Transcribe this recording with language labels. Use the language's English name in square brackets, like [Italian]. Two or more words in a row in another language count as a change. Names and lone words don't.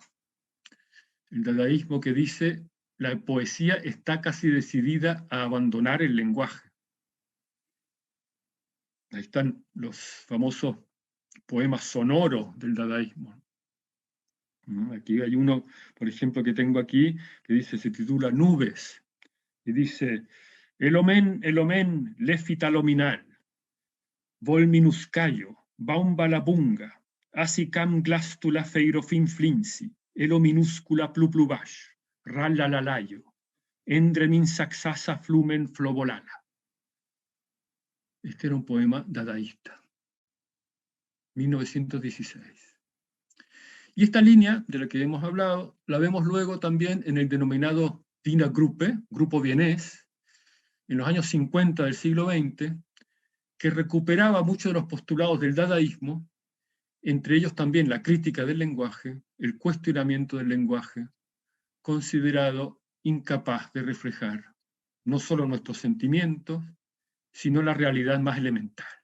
[Spanish] El dadaísmo que dice: la poesía está casi decidida a abandonar el lenguaje. Ahí están los famosos poemas sonoros del dadaísmo. Aquí hay uno, por ejemplo, que tengo aquí, que dice, se titula Nubes, y dice: Elomen, lefitalominal, vol minuscayo, baumbalabunga, asicam glastula feirofin flinsi, elo minúscula pluplubash, rallalalayo, endremin saxasa flumen flobolala. Este era un poema dadaísta, 1916. Y esta línea, de la que hemos hablado, la vemos luego también en el denominado Wiener Gruppe, grupo vienés, en los años 50 del siglo XX, que recuperaba muchos de los postulados del dadaísmo, entre ellos también la crítica del lenguaje, el cuestionamiento del lenguaje, considerado incapaz de reflejar no solo nuestros sentimientos, sino la realidad más elemental.